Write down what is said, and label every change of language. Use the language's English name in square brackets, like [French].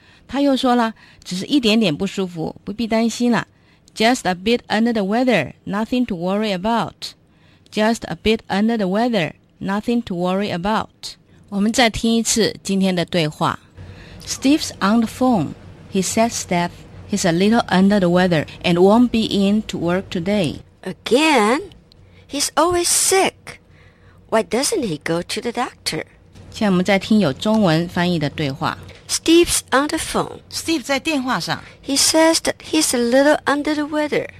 [Chinese] 他又说了，只是一点点不舒服，不必担心了。 [English] Just a bit under the weather, nothing to worry about. Just a bit under the weather, nothing to worry about. [Chinese] 我们再听一次今天的对话。 [English] Steve's on the phone. He says that he's a little under the weather and won't be in to work today. Again? He's always sick. Why doesn't he go to the doctor? [Chinese] 现在我们在听有中文翻译的对话。 [English] Steve's on the phone. [Chinese] Steve 在电话上。 [English] He says that he's a little under the weather.